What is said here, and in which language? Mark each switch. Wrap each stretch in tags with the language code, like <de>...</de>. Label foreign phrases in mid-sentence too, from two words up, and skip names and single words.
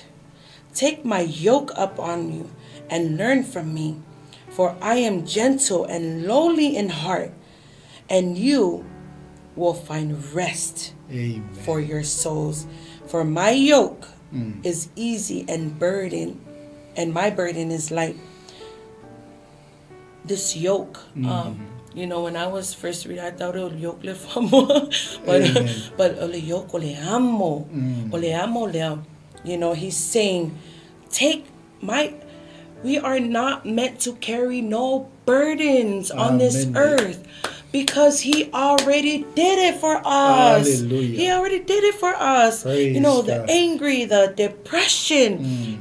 <en>Take my yoke up on you and learn from me, for I am gentle and lowly in heart, and you will find rest for your souls. For my yoke is easy and my burden is light. This yoke, when I was first reading, I thought it yoke</en> <sm>le famo,</sm> <en>but ole yoke</en> <sm>ole amo le.</sm> <en>He's saying, we are not meant to carry no burdens on this earth. Because he already did it for us. Hallelujah. He already did it for us. Praise the God. angry, the depression.</en>